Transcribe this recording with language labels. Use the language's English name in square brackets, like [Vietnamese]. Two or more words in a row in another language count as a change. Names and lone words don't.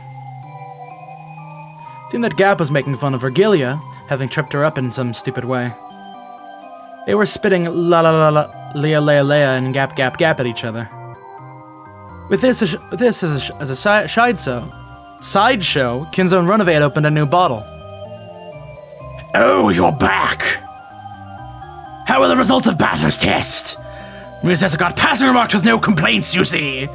[English] It seemed that Gap was making fun of Virgilia, having tripped her up in some stupid way. They were spitting la la la la, lea lea lea, and gap gap gap at each other. With this as a sideshow, Kinzo and Runaway had opened a new bottle. Oh, you're back! How were the results of Battler's test? Musessa got passing remarks with no complaints, you see.